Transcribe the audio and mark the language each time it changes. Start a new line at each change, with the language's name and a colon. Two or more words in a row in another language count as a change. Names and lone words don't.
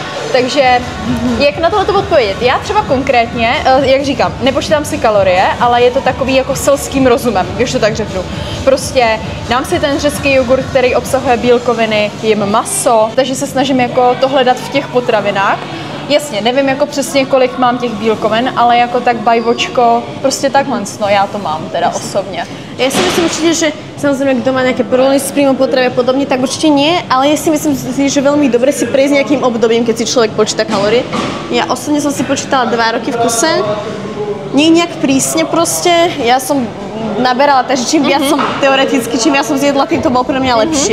Czech: Takže jak na tohle odpovědět? Já třeba konkrétně, jak říkám, nepočítám si kalorie, ale je to takový jako selským rozumem, když to tak řeknu. Prostě dám si ten řecký jogurt, který obsahuje bílkoviny, jim maso, takže se snažím jako to hledat v těch potravinách. Jasně, nevím jako přesně, kolik mám těch bílkovin, ale jako tak bajvočko, prostě takhle, no já to mám teda osobně.
Slovak: Ja si myslím určite, že samozrejme, kto má nejaké problémy s príjmom potravy a podobne, tak určite nie, ale ja si myslím, že veľmi dobre si prejsť nejakým obdobím, keď si človek počíta kalórie. Ja osobne som si počítala 2 roky v kuse, nie nejak prísne proste, ja som naberala, takže čím viac som teoreticky, čím viac som zjedla, tým to bolo pre mňa lepšie.